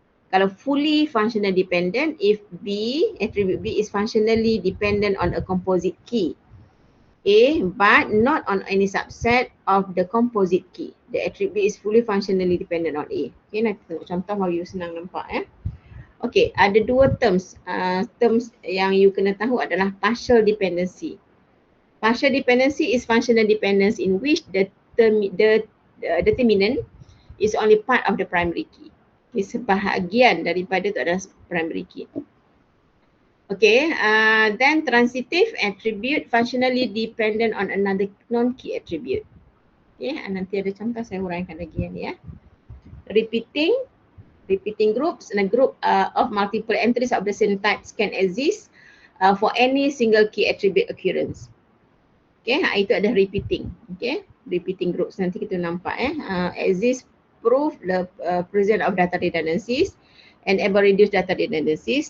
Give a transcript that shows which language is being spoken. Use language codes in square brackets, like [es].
[ms] Kalau [en] fully functional dependent, if B, attribute B is functionally dependent on a composite key A but not on any subset of the composite key. The attribute is fully functionally dependent on A. [ms] Okay, nanti tengok contoh bagi you senang nampak ya. Okay, ada 2 terms. Terms yang you kena tahu adalah partial dependency. [en] Partial dependency is functional dependence in which the determinant is only part of the primary key. Okay, [ms] sebahagian daripada itu adalah [en] primary key. Okay, then transitive attribute functionally dependent on another non-key attribute. [ms] Okay, nanti ada contoh saya huraikan lagi yang ni ya. [en] Repeating groups and a group of multiple entries of the same types can exist for any single key attribute occurrence. Okay, [ms] itu ada [en] repeating. Okay, repeating groups [ms] nanti kita nampak [en] exist prove the presence of data redundancies and able reduce data redundancies.